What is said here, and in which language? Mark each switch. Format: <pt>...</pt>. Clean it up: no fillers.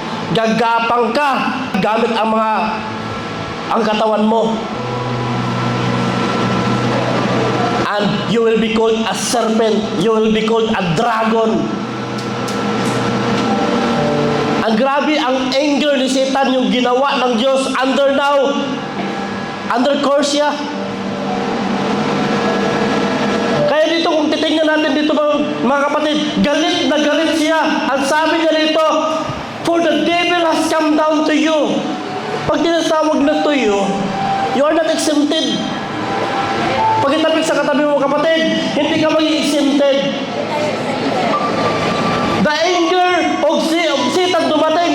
<tl>Gagapang ka gamit ang katawan mo.</tl> <en>And you will be called a serpent. You will be called a dragon.</en> <tl>Ang grabe ang anger ni Satan, yung ginawa ng Diyos under curse siya. Kaya dito kung kung titingnan natin dito mga kapatid, galit na galit siya. Ang sabi niya dito,</tl> <en>for the devil has come down to you.</en> <tl>Pag tinatawag na</tl> <en>to you are not exempted.</en> <tl>Pag itapik sa katabi mo kapatid, hindi ka maging exempted.</tl> <en>The anger of Satan</en> <tl>dumating.</tl>